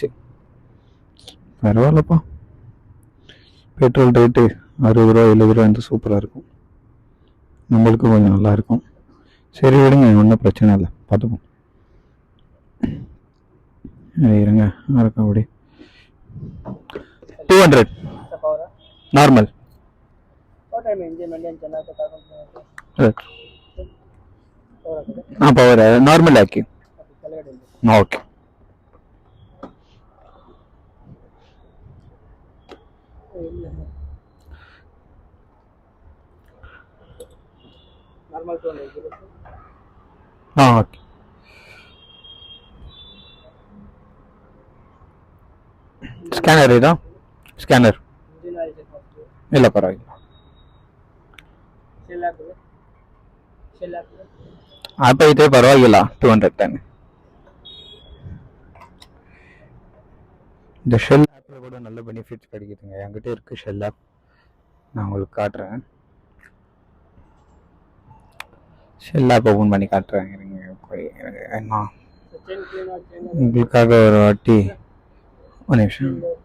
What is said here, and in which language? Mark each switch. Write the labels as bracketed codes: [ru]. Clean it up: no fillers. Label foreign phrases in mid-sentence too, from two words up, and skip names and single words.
[ta] பரவாயில்லப்பா, பெட்ரோல் ரேட்டு 60 ரூபா 70 ரூபா வந்து சூப்பராக இருக்கும். நம்மளுக்கும் கொஞ்சம் நல்லா இருக்கும். சரி விடுங்க, ஒன்றும் பிரச்சனை இல்லை, பார்த்துப்போம். இருங்க இருக்கும் அப்படி 200 நார்மல். [en] power normal [kn] ಹಾಕಿ. ಓಕೆ, ಹಾಂ ಓಕೆ. ಸ್ಕ್ಯಾನರ್ ಇದಾ? ಸ್ಕ್ಯಾನರ್ ಇಲ್ಲ, ಪರವಾಗಿಲ್ಲ. ಆಪ್ ಐತೆ, ಪರವಾಗಿಲ್ಲ. 200 ತಾನೆ. [ta] இந்த ஷெல் ஆப்பில் கூட நல்ல பெனிஃபிட்ஸ் கிடைக்குதுங்க. என்கிட்ட இருக்குது ஷெல் ஆப், நான் உங்களுக்கு காட்டுறேன். ஷெல் ஆப் ஓப்பன் பண்ணி காட்டுறேன். என்ன உங்களுக்காக ஒரு வாட்டி, ஒரு நிமிஷம்.